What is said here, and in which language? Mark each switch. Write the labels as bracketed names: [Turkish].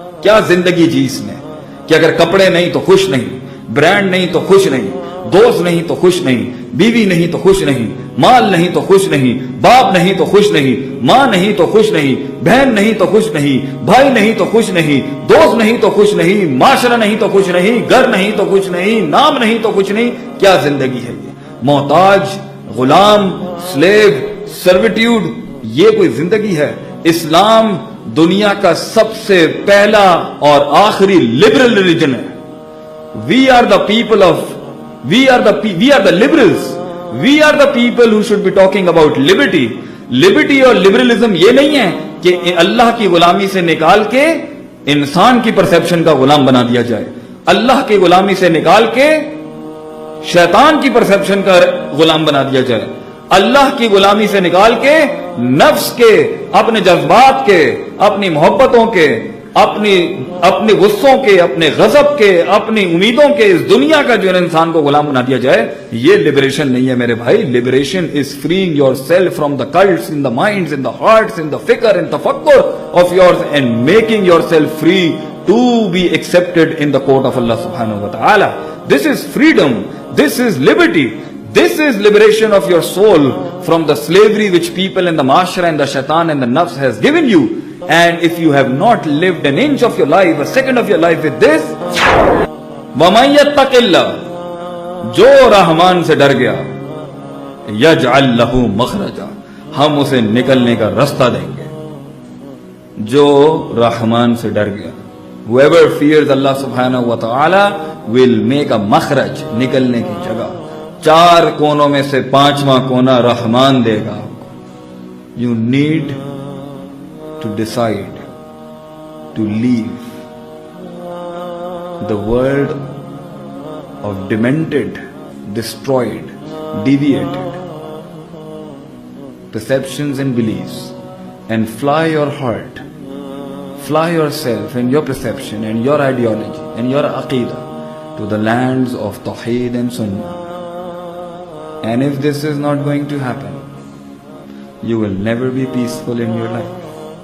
[Hindi] क्या जिंदगी जी इसने कि अगर कपड़े नहीं तो खुश नहीं, ब्रांड नहीं तो खुश नहीं, दोस्त नहीं तो खुश नहीं, बीवी नहीं तो खुश नहीं, माल नहीं तो खुश नहीं, बाप नहीं तो खुश नहीं, माँ नहीं तो खुश नहीं, बहन नहीं तो खुश नहीं, भाई नहीं तो खुश नहीं, दोस्त नहीं तो खुश नहीं, माशरा नहीं तो खुश नहीं, घर नहीं तो खुश नहीं, नाम नहीं तो खुश नहीं। क्या जिंदगी है ये? मोहताज, गुलाम, स्लेव, सर्विट्यूड, ये कोई जिंदगी है? इस्लाम दुनिया का सबसे पहला और आखिरी लिबरल रिलीजन है। [English] We are the people of, we are the liberals. We are the people who should be talking about liberty. [Hindi] Liberty और liberalism ये नहीं है कि अल्लाह की गुलामी से निकाल के इंसान की परसेप्शन का गुलाम बना दिया जाए, अल्लाह की गुलामी से निकाल के शैतान की परसेप्शन का गुलाम बना दिया जाए, अल्लाह की गुलामी से निकाल के नफ्स के, अपने जज्बात के, अपनी मोहब्बतों के, अपने गुस्सों के, अपने गजब के, अपनी उम्मीदों के, इस दुनिया का जो इंसान को गुलाम बना दिया जाए, ये लिबरेशन नहीं है मेरे भाई। [English] Liberation is freeing yourself from the cults in the minds, in the hearts, in the फिक्र, in तफक्कुर of yours and making yourself free to be accepted in the court of Allah सुब्हानहू व तआला। This is freedom, this is liberty, this is liberation of your soul from the slavery which people in the mashra and the shaitan and the nafs has given you. And if you have not lived an inch of your life, a second of your life with this, [Arabic] وَمَن يَتَّقِ اللَّهَ, [Hindi] जो रहमान से डर गया, [Arabic] यजअल लहू मखरजा, [Hindi] हम उसे निकलने का रास्ता देंगे। जो रहमान से डर गया, [English] whoever fears Allah subhanahu wa ta'ala will make a makhraj, [Hindi] निकलने की जगह। चार कोनों में से पांचवा कोना रहमान देगा आपको। [English] You need to decide to leave the world of demented, destroyed, deviated perceptions and beliefs and fly your heart, fly yourself and your perception and your ideology and your aqidah to the lands of Tawheed and Sunnah. And if this is not going to happen, you will never be peaceful in your life.